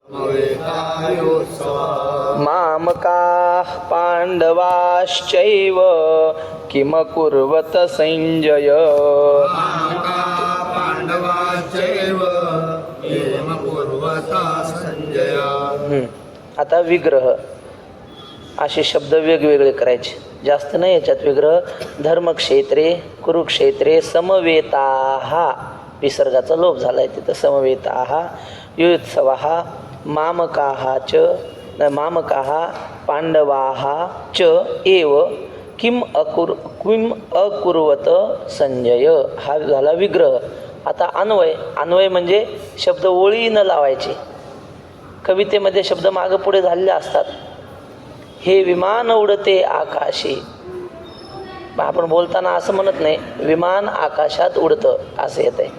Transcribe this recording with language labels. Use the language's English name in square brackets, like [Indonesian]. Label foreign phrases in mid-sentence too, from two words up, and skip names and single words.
[Sanskrit] मामकाः पाण्डवाश्चैव किमकुर्वत संजय। [Marathi] आता विग्रह असे शब्द वेगवेगळे करायचे, जास्त नाही याच्यात विग्रह. [Sanskrit] धर्मक्षेत्रे कुरुक्षेत्रे समवेताः, [Marathi] विसर्गाचा लोप झालाय तिथं. [Sanskrit] समवेताः युयुत्सवाः मामकाः च मामकाः पांडवाः च एव किम अकुर्वत संजय, [Marathi] हा झाला विग्रह. आता अन्वय. अन्वय म्हणजे शब्द ओळीनं लावायचे. कवितेमध्ये शब्द मागं पुढे झालेले असतात. हे विमान उडते आकाशी, आपण बोलताना असं म्हणत नाही विमान आकाशात उडतं असं येत आहे.